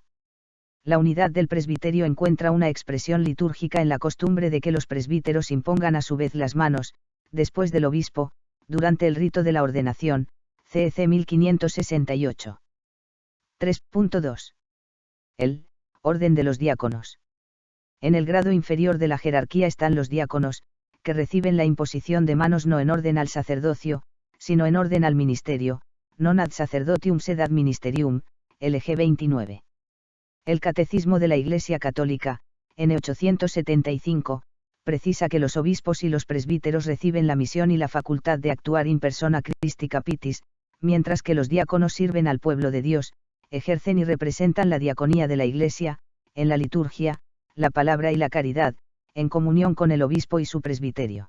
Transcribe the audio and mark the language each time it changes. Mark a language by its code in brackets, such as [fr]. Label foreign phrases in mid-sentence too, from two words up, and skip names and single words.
[es] La unidad del presbiterio encuentra una expresión litúrgica en la costumbre de que los presbíteros impongan a su vez las manos, después del obispo, durante el rito de la ordenación, CEC 1568. 3.2. El orden de los diáconos. En el grado inferior de la jerarquía están los diáconos, que reciben la imposición de manos no en orden al sacerdocio, sino en orden al ministerio, [la] non ad sacerdotium sed ad ministerium, [es] LG 29. El Catecismo de la Iglesia Católica, N 875, precisa que los obispos y los presbíteros reciben la misión y la facultad de actuar [la] in persona Christi Capitis, [es] mientras que los diáconos sirven al pueblo de Dios, ejercen y representan la diaconía de la Iglesia, en la liturgia, la palabra y la caridad, en comunión con el obispo y su presbiterio.